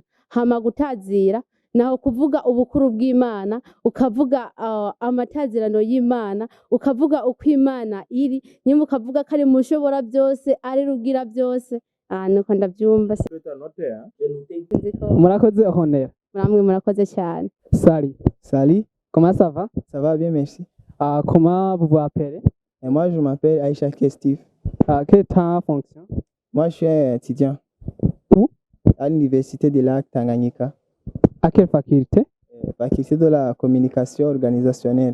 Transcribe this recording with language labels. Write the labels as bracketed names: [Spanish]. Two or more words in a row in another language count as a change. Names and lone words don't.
[Rundi] Hama gutazira naho kuvuga ubukuru bw'Imana, ukavuga amatazirano y'Imana, ukavuga uko Imana iri, nyuma ukavuga ko ari mushobora byose, ari rugira byose. Nuko ndabyumva. Murakoze Honera. Namwe murakoze cyane. [French] Salut, Comment ça va? ça va bien, merci. Comment vous vous appelez? Et moi, je m'appelle Aïcha Kestif. Quelle est ta fonction? Moi, je suis un étudiant. Où? À l'université de Lac Tanganyika. À quelle faculté? Faculté de la communication organisationnelle.